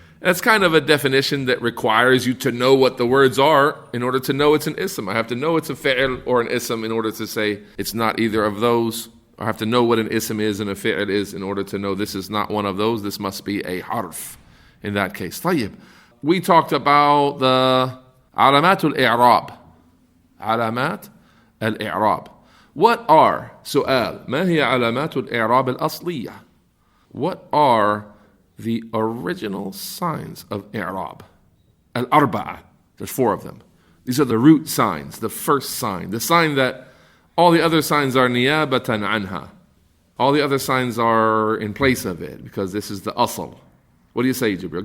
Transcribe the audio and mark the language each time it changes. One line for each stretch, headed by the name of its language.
English: That's kind of a definition that requires you to know what the words are in order to know it's an ism. I have to know it's a fi'l or an ism in order to say it's not either of those. I have to know what an ism is and a fi'l is in order to know this is not one of those. This must be a harf in that case.
Arabic: طيب.
English: We talked about the علامات الإعراب.
Arabic: علامات الإعراب.
English: What are,
Arabic: سؤال, ما هي علامات الإعراب الأصلية?
English: What are the original signs of i'rab? Al-arba'a. There's 4 of them. These are the root signs, the first sign, the sign that all the other signs are niyabatan anha. All the other signs are in place of it because this is the asl. What do you say, Jibril?